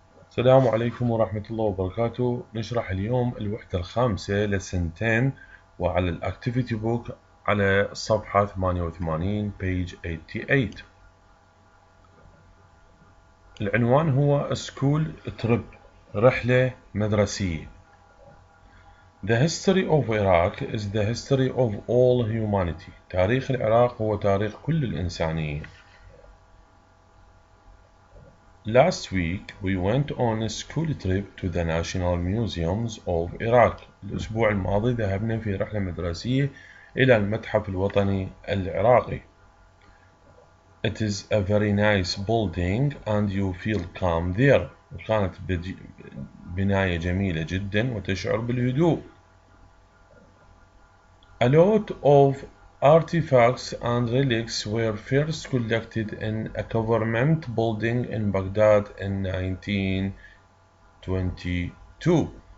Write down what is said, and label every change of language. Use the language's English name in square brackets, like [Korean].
[Arabic] السلام عليكم ورحمة الله وبركاته. نشرح اليوم الوحدة الخامسة لسنتين وعلى الأكتيفيتي بوك على صفحة 88 page 88. العنوان هو School Trip، رحلة مدرسية. [English] The history of Iraq is the history of all humanity. [Arabic] تاريخ العراق هو تاريخ كل الإنسانية. [English] Last week we went on a school trip to the National Museums of Iraq. [Arabic] الأسبوع الماضي ذهبنا في رحلة مدرسية إلى المتحف الوطني العراقي. [English] It is a very nice building and you feel calm there. [Arabic] وكانت بناية جميلة جدا وتشعر بالهدوء. [English] A lot of artifacts and relics were first collected in a government building in Baghdad in 1922.